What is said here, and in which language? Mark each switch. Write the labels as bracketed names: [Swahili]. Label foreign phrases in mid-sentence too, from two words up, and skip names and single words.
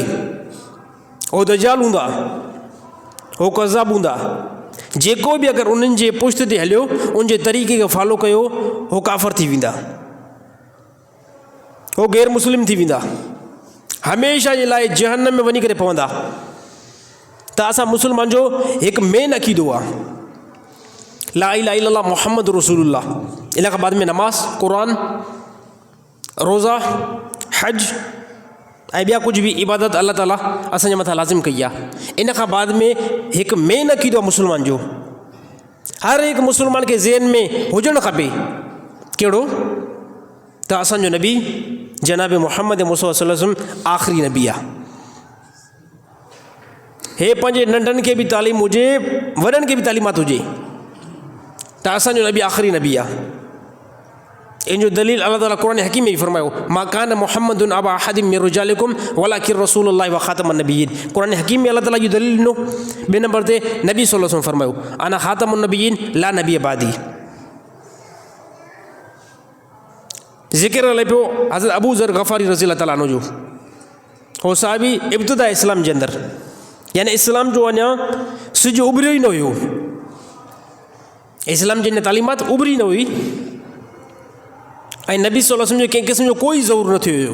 [Sindhi] हो दजाल हूंदा, हो कज़ाब हूंदा, जेको बि अगरि उन्हनि जे पुश्त ते हलियो, उन जे तरीक़े खे फॉलो कयो, हो काफ़िर थी वेंदा, हो गैर मुस्लिम थी वेंदा, हमेशह जे लाइ जहन्नम में वञी करे पवंदा। त असां मुस्लमान जो हिकु मेन अक़ीदो आहे [Arabic] لا إله إلا الله محمد رسول الله. [Sindhi] इन खां बाद में नमाज़, क़ुरान, रोज़ा, हज ऐं ॿिया कुझु बि इबादत अल्लाह ताला असांजे मथां लाज़िम कई आहे। इन खां बाद में हिकु मेन अक़ीदो आहे मुस्लमान जो, हर हिकु मुस्लमान खे ज़हन में हुजणु खपे। कहिड़ो? त असांजो नबी जनाब मोहम्मद मुस्तफ़ा [Arabic] صلى الله عليه وسلم [Sindhi] आख़िरी नबी आहे। हे पंहिंजे नंढनि खे बि तालीम हुजे, वॾनि खे बि तालीमात हुजे त असांजो नबी आख़िरी नबी आहे। इन जो दलील अल्लाह ताला क़ुरान हकीम में ई फरमायो, [Arabic] ما كان محمد أبا أحد من رجالكم ولكن رسول الله وخاتم النبيين. [Sindhi] क़ुरान हकीम में अल्लाह ताला जो दलील ॾिनो। ॿिए नंबर ते नबी [Arabic] صلى الله عليه وسلم [Sindhi] फरमायो, [Arabic] أنا خاتم النبيين لا نبي بعدي. [Sindhi] ज़िक्र हले पियो हज़रत अबू ज़र गफ़ारी [Arabic] رضي الله تعالى عنه [Sindhi] जो। हो साहिबी इब्तिदा इस्लाम जे अंदरि, यानी इस्लाम जो अञा सिज उभरियो ई न हुयो, इस्लाम जी तालीमात उभरी न हुई ऐं नबी [Arabic] صلى الله عليه وسلم [Sindhi] जो कंहिं क़िस्म जो कोई ज़रूरु न थियो हुयो।